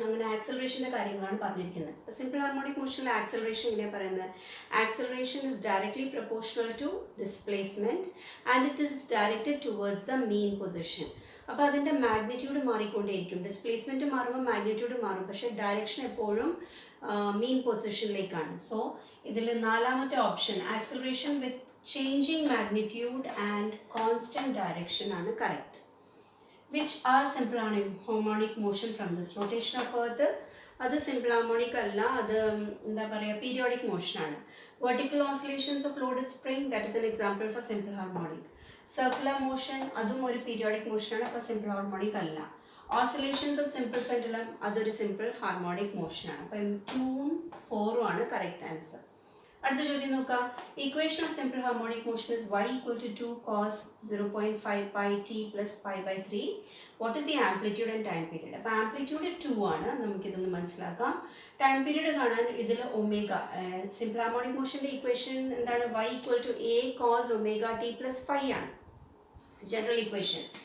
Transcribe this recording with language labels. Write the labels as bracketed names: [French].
[Malayalam] അങ്ങനെ ആക്സലറേഷൻ്റെ കാര്യങ്ങളാണ് പറഞ്ഞിരിക്കുന്നത്. സിമ്പിൾ ഹാർമോണിക് മോഷനിലെ ആക്സലറേഷൻ ഇങ്ങനെ പറയുന്നത്, [English] Acceleration is directly proportional to displacement and it is directed towards the mean position. [Malayalam] അപ്പോൾ അതിൻ്റെ മാഗ്നിറ്റ്യൂഡ് മാറിക്കൊണ്ടേയിരിക്കും. ഡിസ്പ്ലേസ്മെൻറ്റ് മാറുമ്പോൾ മാഗ്നിറ്റ്യൂഡ് മാറും, പക്ഷേ ഡയറക്ഷൻ എപ്പോഴും മീൻ പൊസിഷനിലേക്കാണ്. സോ ഇതിൽ 4ാമത്തെ option [English] acceleration with changing magnitude and constant direction [Malayalam] ആണ് correct. [English] which are simple harmonic motion from this rotation of earth. [Malayalam] അത് simple harmonic അല്ല, അത് എന്താ പറയുക periodic motion ആണ്. [English] Vertical oscillations of loaded spring, that is an example for simple harmonic. [Malayalam] Circular motion, അതും ഒരു periodic motion ആണ്, അപ്പോൾ simple harmonic അല്ല. Oscillations of simple pendulum, അതൊരു simple harmonic motion ആണ്. അപ്പം 2ഉം 4ഉം ആണ് correct answer. അടുത്ത ചോദ്യം നോക്കാം. [English] Equation of simple harmonic motion is y equal to 2 cos 0.5 pi t plus pi by 3. What is the amplitude and time period? [Malayalam] അപ്പോൾ amplitude 2 ആണ്, നമുക്കിതൊന്ന് മനസ്സിലാക്കാം. ടൈം പീരീഡ് കാണാൻ ഇതിൽ ഒമേഗ, സിമ്പിൾ ഹാർമോണിക് മോഷൻ്റെ ഇക്വേഷൻ എന്താണ്? [English] y equal to a cos omega t plus phi ആണ് general equation.